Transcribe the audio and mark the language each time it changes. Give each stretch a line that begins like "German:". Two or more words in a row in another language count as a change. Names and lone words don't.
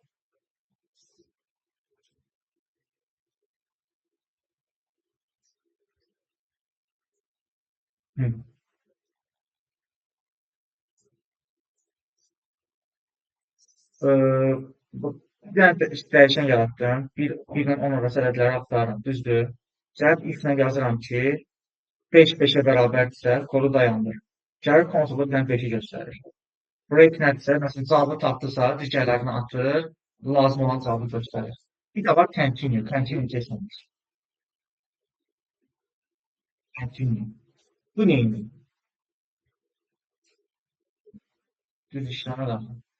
Azerbaijani: Hı. Eee, bir dənə dəyişən yaratdım. Birlə 10 arası ədədləri axtarıram, düzdür? Gəlib ilkinə yazıram ki, 5 5-ə bərabərdirsə, kodu dayandır. Gəlib konsolda bir dənə 5-i göstərir. Break nədirsə, məsələn, cavabı tapdısa, digərlərini atır, lazım olan cavabı göstərir. Bir də var continue, continue keçməmiş. Continue. Bu neyini? Düz işleme daxil.